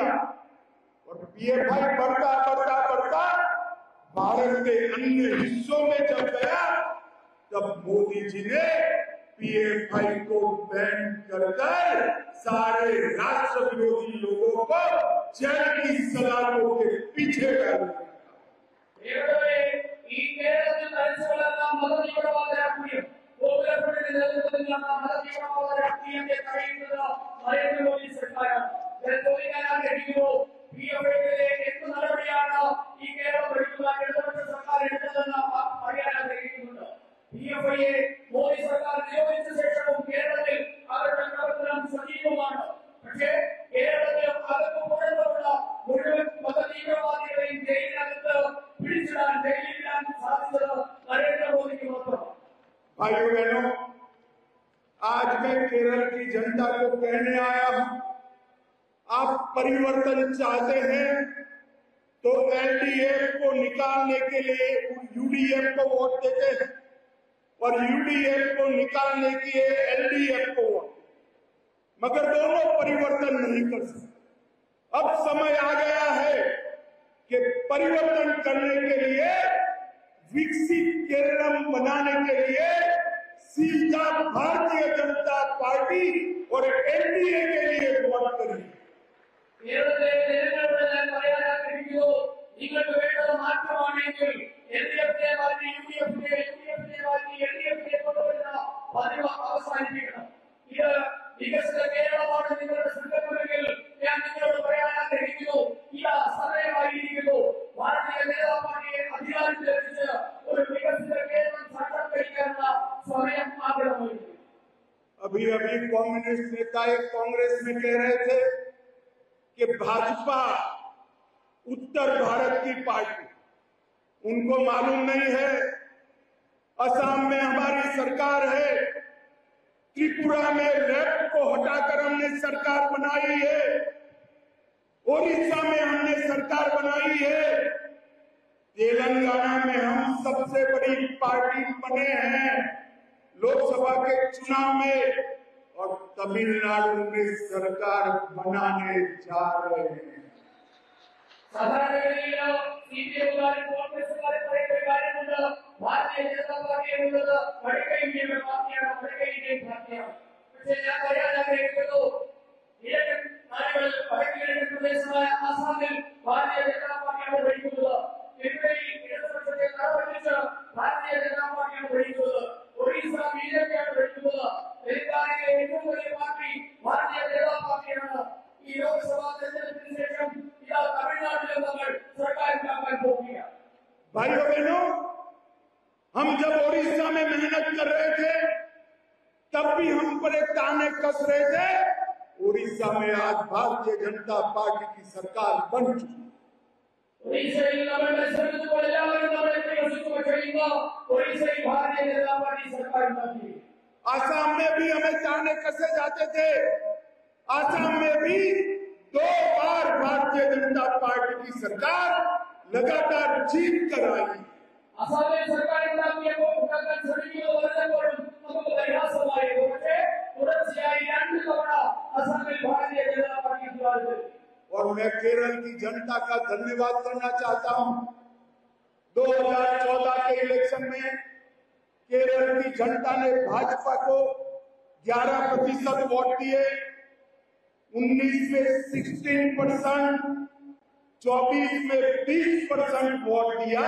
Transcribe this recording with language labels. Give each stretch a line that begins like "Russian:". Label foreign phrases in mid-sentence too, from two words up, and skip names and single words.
Hindi: और पीएफआई बढ़ता बढ़ता बढ़ता भारत के अन्य हिस्सों में जब गया, तब मोदी जी ने पीएफआई को बैन कर सारे राष्ट्र विरोधी लोगों को जेल की सलाखों के पीछे कर दिया।
Malayalam: നരേന്ദ്ര മോദി സർക്കാരാണ്. നടപടിയാണ് ഈ കേരളം ഭരിക്കുന്ന ഇടതുപക്ഷ സർക്കാർ എടുത്തതെന്ന് അറിയാൻ ആഗ്രഹിക്കുന്നുണ്ട്. പിഎഫ്ഐയെ മോദി സർക്കാർ നിയോഗിച്ച ശേഷവും കേരളത്തിൽ അവരുടെ പ്രവർത്തനം സജീവമാണ്. പക്ഷേ കേരളത്തിൽ അകത്ത് പുറത്തുള്ള മുഴുവൻ മതതീവ്രവാദികളെയും ജയിലിനകത്ത് പിടിച്ചിടാൻ, ജയിലിടാൻ സാധിച്ചത് നരേന്ദ്രമോദിക്ക് മാത്രമാണ്.
Hindi: भाइयों बहनों, आज मैं केरल की जनता को कहने आया हूं, आप परिवर्तन चाहते हैं तो एलडीएफ को निकालने के लिए यूडीएफ को वोट देते हैं और यूडीएफ को निकालने के लिए एलडीएफ को वोट, मगर दोनों परिवर्तन नहीं कर सकते। अब समय आ गया है कि परिवर्तन करने के लिए, विकसित केरल बनाने के लिए सीधा भारतीय जनता पार्टी और एनडीए के लिए वोट करें।
Malayalam: കേരളത്തിലെ ജനങ്ങളോട് ഞാൻ പറയാൻ ആഗ്രഹിക്കുന്നു, നിങ്ങൾക്ക് വേണ്ടത് മാറ്റമാണെങ്കിൽ എൽഡിഎഫിനെ മാറ്റി യുഡിഎഫിനെ മാറ്റി എൽഡിഎഫിനെ കൊണ്ടുവരുന്ന പതിവ് അവസാനിപ്പിക്കണം. ഇത് വികസിത കേരളമാണ് നിങ്ങളുടെ സങ്കല്പമെങ്കിൽ ഞാൻ നിങ്ങളോട് പറയാൻ ആഗ്രഹിക്കുന്നു, ഇത് സമയമായിരിക്കുന്നു. ഭാരതീയ ജനതാ പാർട്ടിയെ അധികാരത്തിലെത്തിച്ച് ഒരു വികസിത കേരളം സാക്ഷാത്കരിക്കാനുള്ള സമയം ആഗ്രഹമായിരിക്കും.
Hindi: अभी अभी कम्युनिस्ट नेता एक कांग्रेस में कह रहे थे कि भाजपा उत्तर भारत की पार्टी, उनको मालूम नहीं है असम में हमारी सरकार है, त्रिपुरा में लेफ्ट को हटाकर हमने सरकार बनाई है, ओडिशा में हमने सरकार बनाई है, तेलंगाना में हम सबसे बड़ी पार्टी बने हैं लोकसभा के चुनाव में, और तमिलनाडु में सरकार बनाने जा रहे हैं.
Malayalam: സാധാരണഗതിയിൽ സിപിഎമ്മുകാരും കോൺഗ്രസുകാരും പറയുന്ന കാര്യമുണ്ട്, ഭാരതീയ ജനതാ പാർട്ടി എന്നുള്ളത് വടക്കേന്ത്യയുടെ പാർട്ടിയാണ്, വടക്കേന്ത്യൻ പാർട്ടിയാണ്. പക്ഷേ ഞാൻ പറയാൻ ആഗ്രഹിക്കുന്നു, കിഴക്കൻ നാടുകളിൽ വടക്കിഴക്കൻ പ്രദേശമായ ആസാമിൽ ഭാരതീയ ജനതാ പാർട്ടിയാണ് ഭരിക്കുന്നത്. ത്രിപുരയിൽ ഇടതുപക്ഷത്തെ തറപറ്റിച്ച് ഭാരതീയ ജനതാ പാർട്ടിയാണ് ഭരിക്കുന്നത്. ഒറീസ ബിജെപിയാണ് ഭരിക്കുന്നത്. തെലങ്കാനയിലെ ഏറ്റവും വലിയ പാർട്ടി ഭാരതീയ ജനതാ പാർട്ടിയാണ്. ഈ ലോക്സഭാ തെരഞ്ഞെടുപ്പിന് ശേഷം ഇതാ തമിഴ്നാട്ടിലും നമ്മൾ സർക്കാർ ഉണ്ടാക്കാൻ പോവുകയാണ്.
Hindi: भाइयों बहनों, हम जब ओडिशा में मेहनत कर रहे थे, तब भी हम पर एक ताने कस रहे थे. ओडिशा में आज भारतीय जनता पार्टी की सरकार बन चुकी है.
Malayalam: ഒറീസയിൽ നമ്മൾ മത്സരിച്ചപ്പോൾ എല്ലാവരും നമ്മളെ പരിഹസിക്കുക ചെയ്യുന്ന ഒറീസയിൽ ഭാരതീയ ജനതാ പാർട്ടി സർക്കാർ ഉണ്ടാക്കി.
Hindi: आसाम में भी हमें ताने कसे जाते थे. आसाम में भी 2 बार भारतीय जनता पार्टी की सरकार लगातार जीत कर आई.
Malayalam: അസാമിൽ സർക്കാർ ഉണ്ടാക്കാൻ ശ്രമിക്കുന്നത് വരുമ്പോഴും നമുക്ക് പരിഹാസമായിരുന്നു. പക്ഷേ തുടർച്ചയായി 2 തവണ
Hindi: मैं केरल की जनता का धन्यवाद करना चाहता हूं। 2014 के इलेक्शन में केरल की जनता ने भाजपा को 11% वोट दिए, 19 में 16%, 24 में 20% वोट दिया।